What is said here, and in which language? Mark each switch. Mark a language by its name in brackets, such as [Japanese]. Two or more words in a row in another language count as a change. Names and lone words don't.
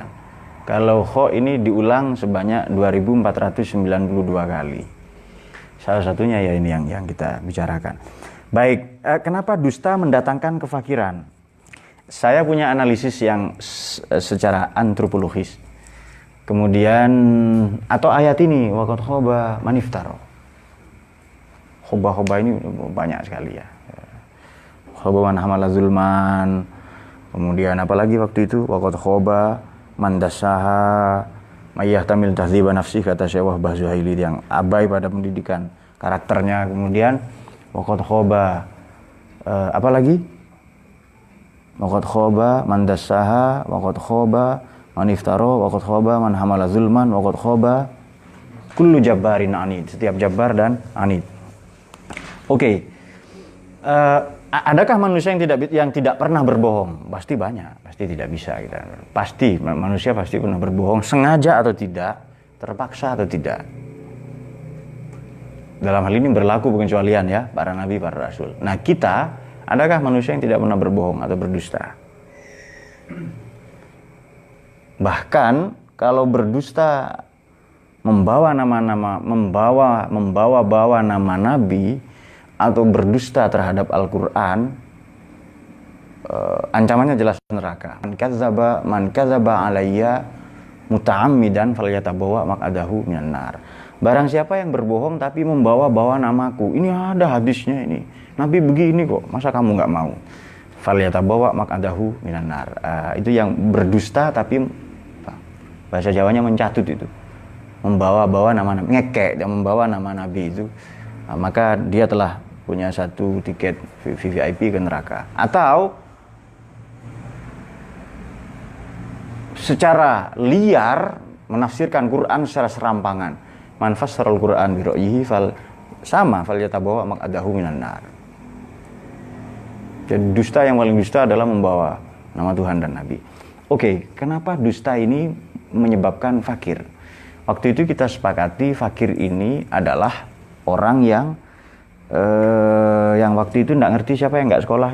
[Indonesian] Kalau kha ini diulang sebanyak 2492 kali. Salah satunya ya ini yang kita bicarakan. Baik, kenapa dusta mendatangkan kefakiran? Saya punya analisis yang secara antropologis. Kemudian atau ayat ini [Arabic] وقد خاب من افترى. [Indonesian] Khoba ini banyak sekali ya. [Arabic] خاب من حمل ظلما. [Indonesian] Kemudian apalagi waktu itu [Arabic] وقد خاب من دساها من يهمل تهذيب نفسه, [Indonesian] kata Syekh Wahbah Zuhaili yang abai pada pendidikan karakternya. [Arabic] Kemudian وقد خاب apalagi وقد خاب من دساها وقد خاب من افترى وقد خاب من حمل ظلما وقد خاب كل جبار عنيد, [Indonesian] setiap jabbar dan anid. Oke. Adakah manusia yang tidak pernah berbohong? Pasti banyak, pasti tidak bisa kita. Pasti manusia pasti pernah berbohong, sengaja atau tidak, terpaksa atau tidak. Dalam hal ini berlaku pengecualian ya, para nabi, para rasul. Nah, kita, adakah manusia yang tidak pernah berbohong atau berdusta? Bahkan kalau berdusta membawa nama nabi atau berdusta terhadap Al-Quran, ancamannya jelas neraka. [Arabic] من كذب علي متعمدا فليتبوأ مقعده من النار. [Indonesian] Barang siapa yang berbohong tapi membawa-bawa namaku. Ini ada hadisnya ini. Nabi begini kok, masa kamu nggak mau? [Arabic] فليتبوأ مقعده من النار. [Indonesian] Itu yang berdusta tapi bahasa Jawanya mencatut itu. Membawa-bawa nama Nabi, ngekek dan membawa nama Nabi itu. Maka dia telah punya satu tiket VVIP ke neraka. Atau secara liar menafsirkan Quran secara serampangan. [Arabic] من فسر القرآن برأيه فليتبوأ مقعده من النار. [Indonesian] Jadi dusta yang paling dusta adalah membawa nama Tuhan dan Nabi. Oke, kenapa dusta ini menyebabkan fakir? Waktu itu kita sepakati fakir ini adalah orang yang waktu itu nggak ngerti siapa yang nggak sekolah.